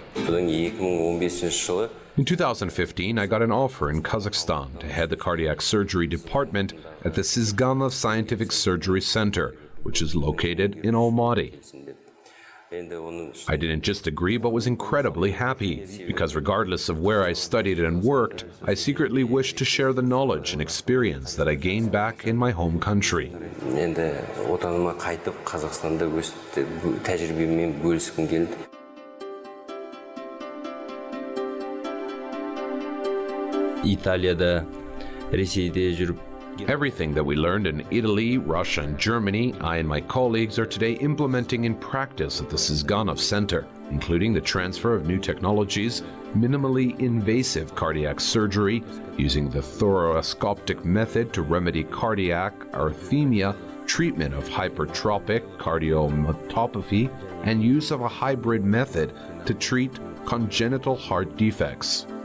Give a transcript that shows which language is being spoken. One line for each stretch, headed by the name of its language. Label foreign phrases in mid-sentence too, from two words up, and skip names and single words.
English: In 2015, I got an offer in Kazakhstan to head the cardiac surgery department at the Sızganova Scientific Surgery Center, which is located in Almaty. I didn't just agree, but was incredibly happy, because regardless of where I studied and worked, I secretly wished to share the knowledge and experience that I gained back in my home country.
Kazakh: Италияда, Ресейде жүріп,
English: Everything that we learned in Italy, Russia, and Germany, I and my colleagues are today implementing in practice at the Sızganova Center, including the transfer of new technologies, minimally invasive cardiac surgery, using the thoracoscopic method to remedy cardiac arrhythmia, treatment of hypertrophic cardiomyopathy, and use of a hybrid method to treat congenital heart defects.